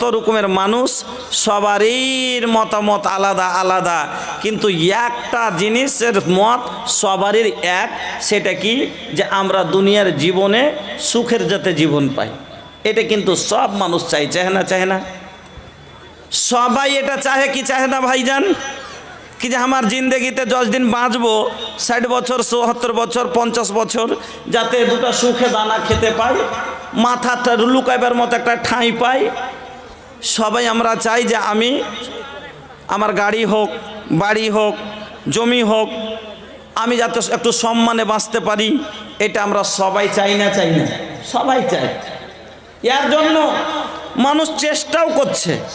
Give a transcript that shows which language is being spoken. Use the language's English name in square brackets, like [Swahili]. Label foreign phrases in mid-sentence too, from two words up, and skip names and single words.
[Bangla] রকমের মানুষ সবারই মতামত আলাদা আলাদা কিন্তু একটা জিনিসের মত সবারই এক সেটা কি যে আমরা দুনিয়ার জীবনে সুখের যাতে জীবন পাই এটা কিন্তু সব মানুষ চায় না সবাই এটা চাহে কি চাহে না ভাইজান কি যে হামার জিন্দেগিতে 10 দিন বাঁচবো 60 বছর 70 বছর 50 বছর যাতে দুটো সুখে দানা খেতে পাই মাথাটা লুকাইবার মতো একটা ঠাঁই পাই সবাই আমরা চাই যে আমি আমার গাড়ি হোক বাড়ি হোক জমি হোক আমি যাতে একটু সম্মানে বাঁচতে পারি এটা আমরা সবাই চাই না সবাই চাই এর জন্য মানুষ চেষ্টাও করছে